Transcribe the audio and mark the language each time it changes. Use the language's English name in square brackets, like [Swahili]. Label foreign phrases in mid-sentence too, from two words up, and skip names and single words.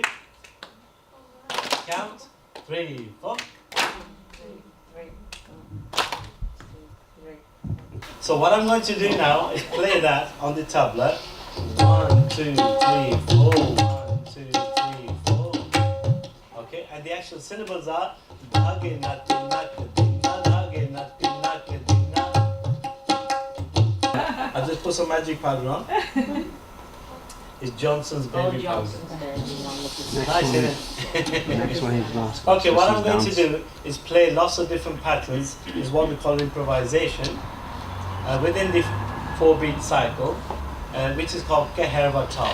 [English] Count. 3, 4. So what I'm going to do now is play that on the tablet. 1, 2, 3, 4. 1, 2, 3, 4. Okay, and the actual syllables are dhage nati nak dinna dhage nati nak dinna. I just put some magic powder on. It's Johnson's baby powder. Nice, isn't it? Next one is last. Okay, what I'm going to do is play lots of different patterns. Is what we call improvisation within the 4-beat cycle, which is called Keherva Tal.